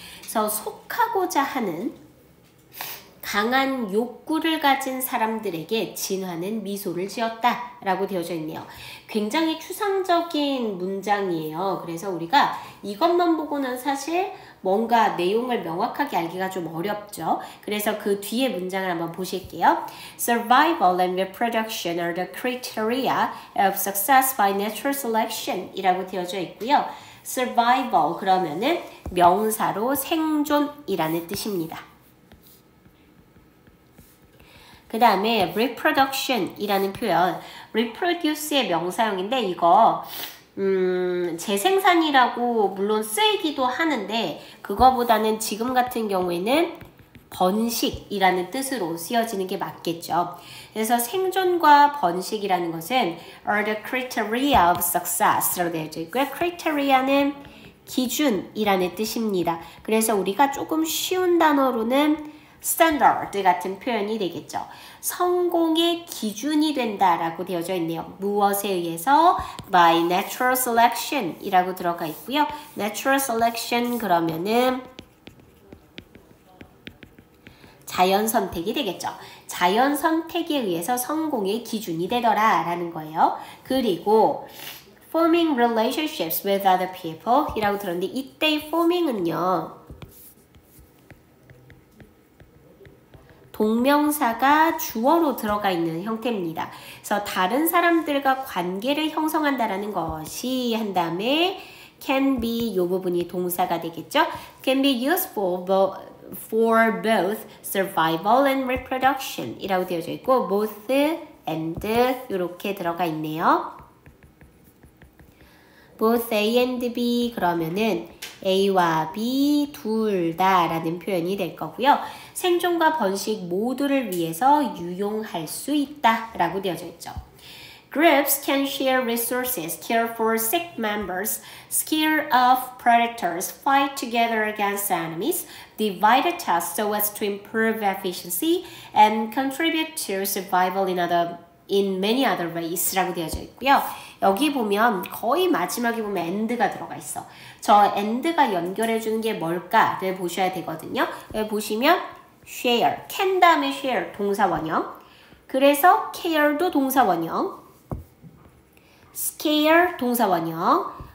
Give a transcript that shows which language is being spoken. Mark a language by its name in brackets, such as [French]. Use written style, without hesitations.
[Korean] 그래서 속하고자 하는 강한 욕구를 가진 사람들에게 진화는 미소를 지었다 라고 되어져 있네요. 굉장히 추상적인 문장이에요. 그래서 우리가 이것만 보고는 사실 뭔가 내용을 명확하게 알기가 좀 어렵죠. 그래서 그 뒤에 문장을 한번 보실게요. [English] Survival and reproduction are the criteria of success by natural selection [Korean] 이라고 되어져 있고요. Survival 그러면은 명사로 생존이라는 뜻입니다. 그 다음에 reproduction이라는 표현, reproduce의 명사형인데 이거 재생산이라고 물론 쓰이기도 하는데 그거보다는 지금 같은 경우에는 번식이라는 뜻으로 쓰여지는 게 맞겠죠. 그래서 생존과 번식이라는 것은 [English] are the criteria of success [Korean] 라고 되어 있고요. criteria는 기준이라는 뜻입니다. 그래서 우리가 조금 쉬운 단어로는 standard 같은 표현이 되겠죠. 성공의 기준이 된다라고 되어져 있네요. 무엇에 의해서? [English] by natural selection [Korean] 이라고 들어가 있고요. [English] natural selection [Korean] 그러면은 자연 선택이 되겠죠. 자연 선택에 의해서 성공의 기준이 되더라 라는 거예요. 그리고 [English] forming relationships with other people [Korean] 이라고 들었는데 이때 forming은요. 동명사가 주어로 들어가 있는 형태입니다. 그래서 다른 사람들과 관계를 형성한다라는 것이 한 다음에 [English] can be [Korean] 이 부분이 동사가 되겠죠. [English] can be useful for both survival and reproduction [Korean] 이라고 되어져 있고 [English] both and [Korean] 이렇게 들어가 있네요. [English] both A and B [Korean] 그러면은 A와 B 둘 다 라는 표현이 될 거고요. 생존과 번식 모두를 위해서 유용할 수 있다 라고 되어져 있죠. [English] Groups can share resources, care for sick members, scare off predators, fight together against enemies, divide tasks so as to improve efficiency, and contribute to survival in many other ways [Korean] 라고 되어져 있고요. 여기 보면 거의 마지막에 보면 and가 들어가 있어. 저 and가 연결해주는 게 뭘까를 보셔야 되거든요. 여기 보시면 share, can 다음에 share 동사 원형. 그래서 care도 동사 원형. scare 동사 원형.